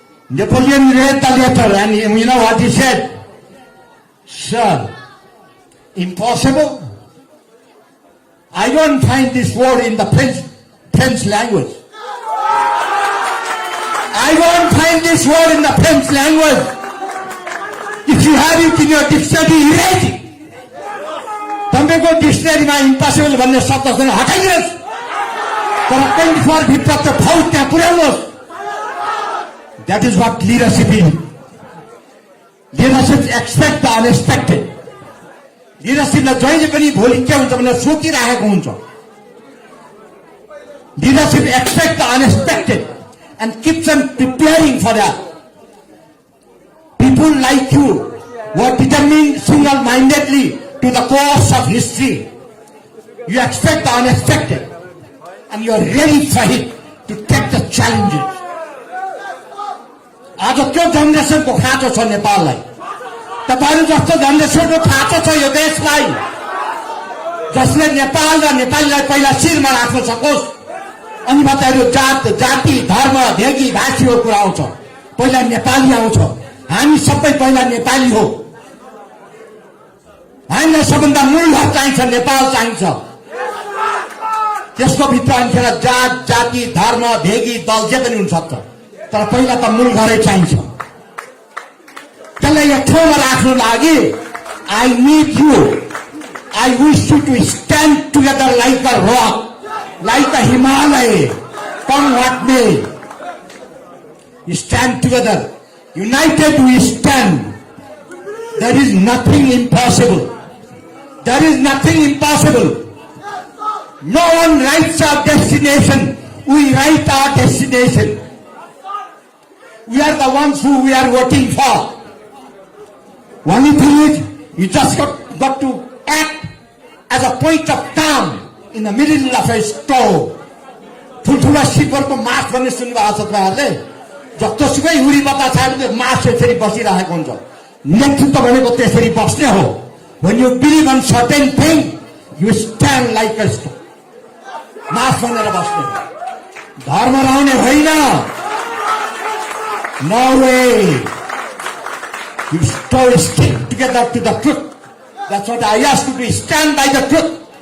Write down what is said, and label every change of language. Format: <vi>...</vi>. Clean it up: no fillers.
<en>Napoleon read the letter and you know what he said? "Sir, impossible? I don't find this word in the French language. I won't find this word in the French language. If you have it in your dictionary, erase it.</en> <ne>तपाईँको डिक्सनरीमा impossible भन्ने शब्द छैन, हटाइदिनुहोस्। तर 24 भित्र त्यो फौज त्यहाँ पुर्याउनुहोस्।</ne> <en>That is what leadership is. Leadership expect the unexpected.</en> <ne>Leadershipलाई जहिले पनि भोलि के हुन्छ भनेर सोचिरहेको हुन्छ।</ne> <en>Leadership expect the unexpected and keeps on preparing for that. People like you were determined single-mindedly to the course of history. You expect the unexpected and you are ready for it to take the challenges.</en> <ne>आज त्यो जेनेरेसनको खाँचो छ नेपाललाई। तपाईहरु जस्तो जेनेरेसनको खाँचो छ यो देशलाई, जसले नेपाल र नेपालीलाई पहिला शिरमा राख्न सकोस्। अनि मात्रै जाति धर्म भेगी भाषीको कुरा आउँछ, पहिला नेपाली आउँछ। हामी सबै पहिला नेपाली हो। हामीलाई सबभन्दा मूल हक चाहिन्छ, नेपाल चाहिन्छ। त्यसको भित्र अन्खेर जात जाति धर्म भेगी दल जे पनि हुन सक्छ, तर पहिला त मूल घरै चाहिन्छ। त्यसलाई एक ठाउँमा राख्नु लागि</ne> <en>I need you. I wish you to stand together like a rock, like a Himalaya, come what may. You stand together. United we stand. There is nothing impossible. There is nothing impossible. No one writes our destination. We write our destination. We are the ones who we are voting for. Only thing is, you just got to act as a point of town in the middle of a store.</en> <ne>ठुल्ठुला सिपरको मास भन्ने सुन्नुभएको छ तपाईँहरूले? जस्तोसुकै हुरी बतास आयो मास यसरी बसिरहेको हुन्छ। नेतृत्व भनेको त्यसरी बस्ने हो।</ne> <en>When you believe on certain thing, you stand like a stone.</en> <ne>मास भनेर बस्ने हो। धर्म रहने होइन।</ne> <en>No way. You stick together to the truth. That's what I ask you to stand by the truth.</en>